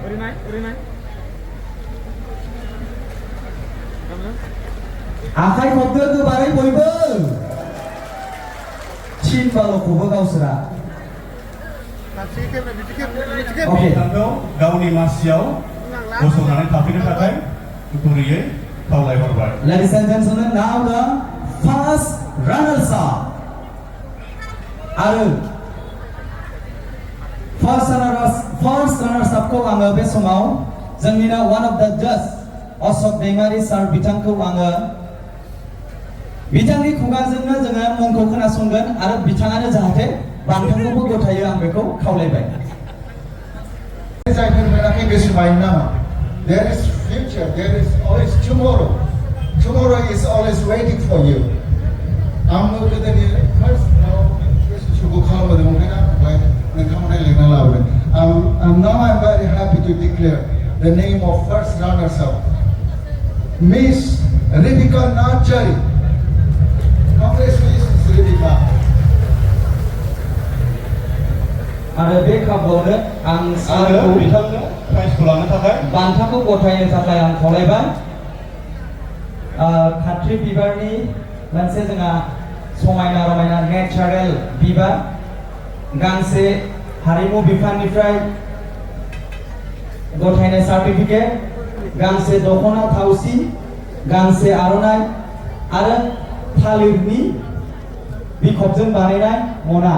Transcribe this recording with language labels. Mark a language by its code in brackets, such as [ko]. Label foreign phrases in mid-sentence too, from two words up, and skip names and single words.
[brx] आखाइ खबदो गोबारै बयबो। थिन बाल'खौबो गावसोरा। बिथांखौ गावनि मासियाव गसंनानै थाफैनो थाखाय गुरैयै खावलायहरबाय। [en] Ladies and gentlemen, now the first runners-up. [brx] आरो [en] first runners-up- [brx] खौ आङो बे समाव जोंनिनो [en] one of the judge [brx] अशोक दैमारि सार बिथांखौ आङो बिथांनि खुगाजोंनो जोङो मुंखौ खोनासंगोन आरो बिथाङानो जाहाथे बान्थाखौबो गथायो आं बेखौ खावलायबाय। जायफोर मोनाखै गोसो बायनो नाङा। [en] There is future, there is always tomorrow. Tomorrow is always waiting for you. [brx] आंबो गोदोनि first गोसोखौ खालामदोंमोन ओमफ्राय नोंथांमोना लिरना लाबोदों। [en] Now I'm very happy to declare the name of first runners-up, Miss Ribika Nachari. Congratulations, Ribika. [brx] आरो बे खाबुआवनो आं सारखौ बिथांनो प्राइजखौ लानो थाखाय बान्थाखौ गथायनो थाखाय आं खावलायबाय। खाथ्रि बिबारनि मोनसे जोंहा समायना रमायना नेचारेल बिबार, गांसे हारिमु बिफाननिफ्राय गथायनाय सार्टिफिकेट, गांसे दख'ना थावसि, गांसे आर'नाइ आरो थालिरनि बिखबजों बानायनाय मना।